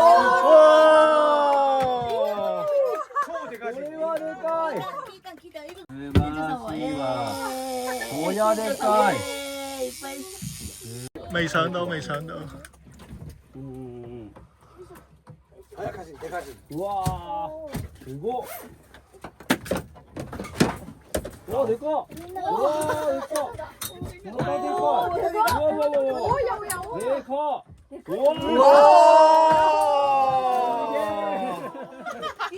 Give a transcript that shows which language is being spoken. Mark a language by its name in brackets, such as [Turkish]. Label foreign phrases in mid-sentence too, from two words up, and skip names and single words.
[Cantonese] 好呀，呢個未上到，未上到。哎呀，開始，開始。 [Japanese] うわー、すごっ。うわ、でかっ。うわー、でかっ。でかい、でかい。うわうわうわ。でかっ。うわー。